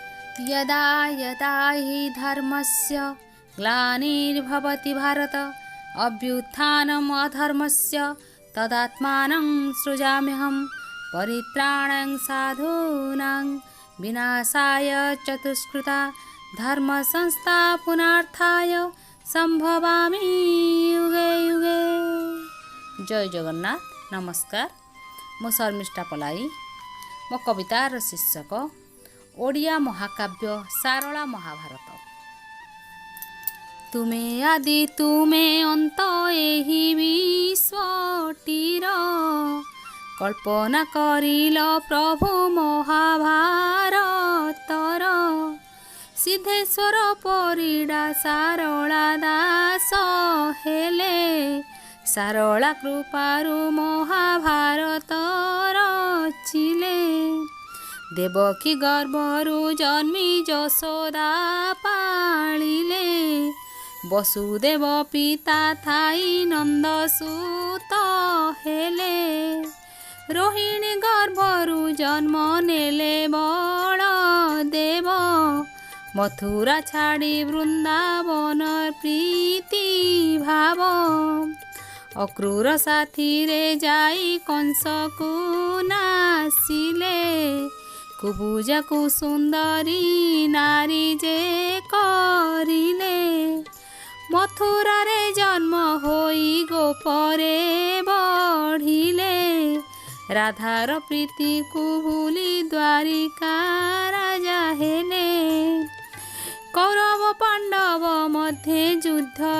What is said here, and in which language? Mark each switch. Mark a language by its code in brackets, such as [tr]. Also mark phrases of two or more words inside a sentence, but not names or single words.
[sa] यदा यदा हि धर्मस्य ग्लानिर्भवति भारत अभ्युत्थानम् अधर्मस्य तदात्मानं सृजाम्यहं परित्राणां साधूनां विनाशाय चतुष्कृता धर्मसंस्थापनार्थाय संभवामि युगे युगे। [or] ଜୟ ଜଗନ୍ନାଥ। ନମସ୍କାର। ମୋ ଶର୍ମିଷ୍ଠା ପଲାଇ। ମୋ କବିତାର ଶୀର୍ଷକ ଓଡ଼ିଆ ମହାକାବ୍ୟ ସାରଳା ମହାଭାରତ। ତୁମେ ଆଦି ତୁମେ ଅନ୍ତ ଏହି ବିଶ୍ୱଟିର କଳ୍ପନା କରିଲ ପ୍ରଭୁ ମହାଭାରତର ସିଦ୍ଧେଶ୍ୱର ପରିଡ଼ା ସାରଳା ଦାସ ହେଲେ ସାରଳା କୃପାରୁ ମହାଭାରତ ରଚିଲେ ଦେବକୀ ଗର୍ଭରୁ ଜନ୍ମି ଯଶୋଦା ପାଳିଲେ ବସୁଦେବ ପିତା ଥାଇ ନନ୍ଦ ସୁତ ହେଲେ ରୋହିଣୀ ଗର୍ଭରୁ ଜନ୍ମ ନେଲେ ବଳଦେବ ମଥୁରା ଛାଡ଼ି ବୃନ୍ଦାବନ ପ୍ରୀତି ଭାବ ଅକ୍ରୂର ସାଥୀ ରେ ଯାଇ କଂସ କୁ ନାଶିଲେ କୁବୁଜା କୁ ସୁନ୍ଦରୀ ନାରୀ ଯେ କରିଲେ ମଥୁରା ରେ ଜନ୍ମ ହୋଇ ଗୋପରେ ବଢ଼ିଲେ ରାଧାର ପ୍ରୀତି କୁ ଭୁଲି ଦ୍ୱାରିକା ରାଜା ହେଲେ କୌରବ ପାଣ୍ଡବ ମଧ୍ୟ ଯୁଦ୍ଧ